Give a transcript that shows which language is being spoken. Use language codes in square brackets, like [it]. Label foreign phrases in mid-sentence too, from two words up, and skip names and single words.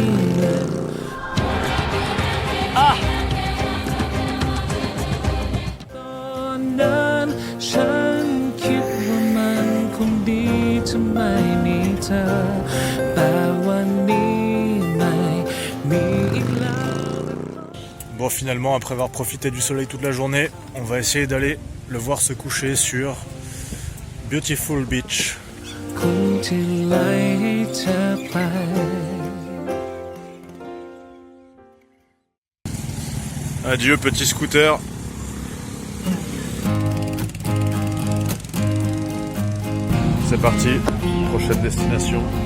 [th] ตอนนั้นฉันคิดว่ามันคงดีถ้าไม่มีเธอแต่วันนี้ไม่มีอีกแล้ว [fr] Bon, finalement, après avoir profité du soleil toute la journée, on va essayer d'aller le voir se coucher sur Beautiful Beach. [th] คนที่ไหลเธอไป [fr] Adieu petit scooter. C'est parti, prochaine destination.